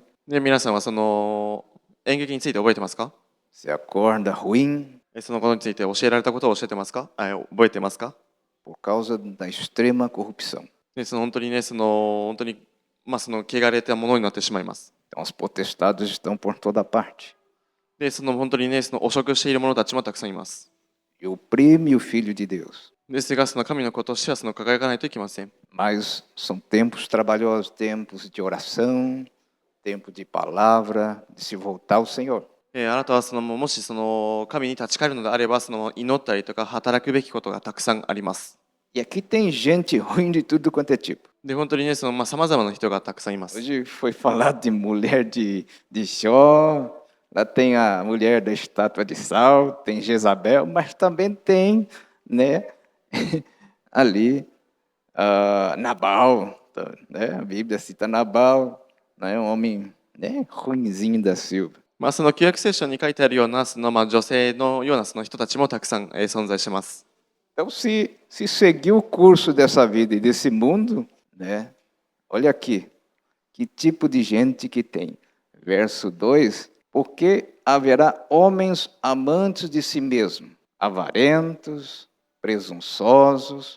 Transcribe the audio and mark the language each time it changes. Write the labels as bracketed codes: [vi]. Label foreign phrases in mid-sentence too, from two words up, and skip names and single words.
[ja] で、皆さんはその演劇について覚えてますか？ [pt] Você acorda ruim [ja] そのことについて教えられたことを教えてますか？覚えてますか？ [pt] por causa da extrema corrupção. [ja] で、その本当にね、その汚れたものになってしまいます。 [pt] Então, as potestades estão por toda parte. [ja] で、その本当にね、その汚職している者たちもたくさんいます。 [pt] E oprime o Filho de Deus. [ja] ですが、その神の子としてはその輝かないといけません。 [pt] Mas são tempos trabalhosos, tempos de oração, tempo de palavra, de se voltar ao Senhor. [ja] あなたはもしその神に立ち返るのであれば、その祈ったりとか働くべきことがたくさんあります。 [pt] E aqui tem gente ruim de tudo quanto é tipo. [ja] で、本当にね、さまざまな人がたくさんいます。 [pt] Hoje foi falado de mulher de Jó, lá tem a mulher da estátua de sal, tem Jezabel, mas também tem, né, ali Nabal, né? A Bíblia cita Nabal, né, um homem, né, ruinzinho da Silva. [ja] その旧約聖書に書いてあるような女性のようなその人たちもたくさん存在しています。 [pt] Então, se seguir o curso dessa vida e desse mundo, né, olha aqui, que tipo de gente que tem. Verso 2, porque haverá homens amantes de si mesmos, avarentos, presunçosos,